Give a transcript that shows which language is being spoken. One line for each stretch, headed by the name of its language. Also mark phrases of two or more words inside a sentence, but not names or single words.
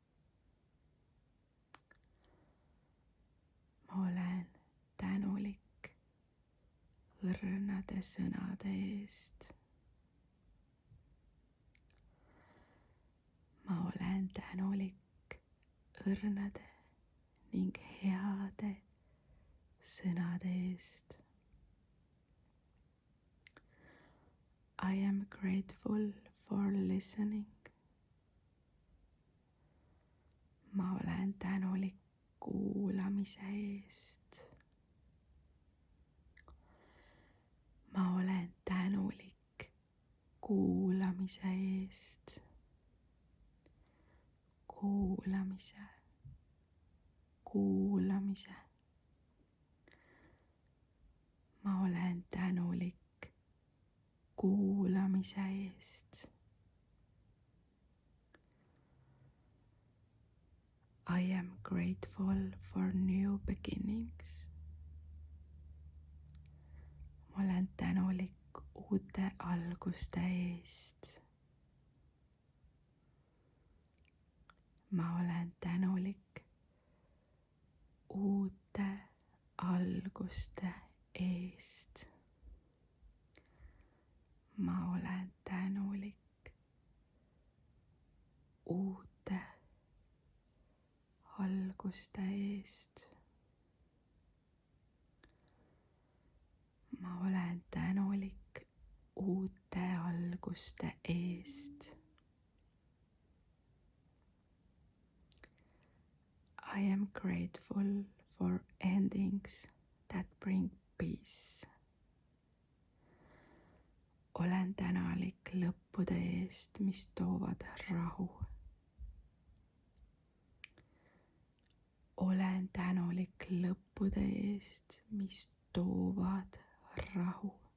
Estonian: ma olen tänulik õrnade sõnade eest. ma olen tänulik õrnade ning heade sõnade eest.
English: I am grateful for listening.
Estonian: ma olen tänulik kuulamise eest. ma olen tänulik kuulamise eest. kuulamise, kuulamise. ma olen tänulik kuulamise eest.
English: I am grateful for new beginnings.
Estonian: ma olen tänulik uute alguste eest. ma olen tänulik uute alguste eest. ma olen tänulik uute alguste eest. ma olen tänulik uute alguste eest.
English: I am grateful for endings that bring peace.
Estonian: olen tänulik lõppude eest, mis toovad rahu. olen tänulik lõppude eest, mis toovad rahu.